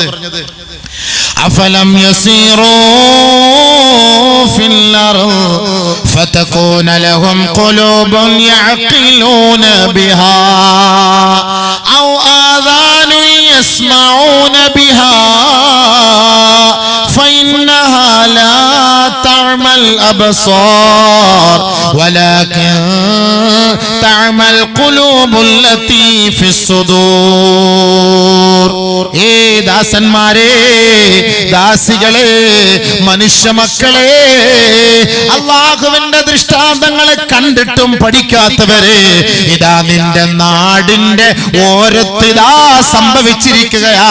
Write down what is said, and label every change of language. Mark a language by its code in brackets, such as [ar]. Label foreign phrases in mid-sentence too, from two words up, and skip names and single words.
[ar] أفلم يسيروا في الأرض فتكون لهم قلوب يعقلون بها أو آذان يسمعون بها فإنها لا تعمى الأبصار ولكن تعمى القلوب التي في الصدور. [ml] ദാസന്മാരെ, ദാസികളെ, മനുഷ്യ മക്കളെ, അല്ലാഹുവിന്റെ ദൃഷ്ടാന്തങ്ങളെ കണ്ടിട്ടും പഠിക്കാത്തവരെ, ഇതാ നിന്റെ നാടിന്റെ ഓരത്തിതാ സംഭവിച്ചിരിക്കുകയാ.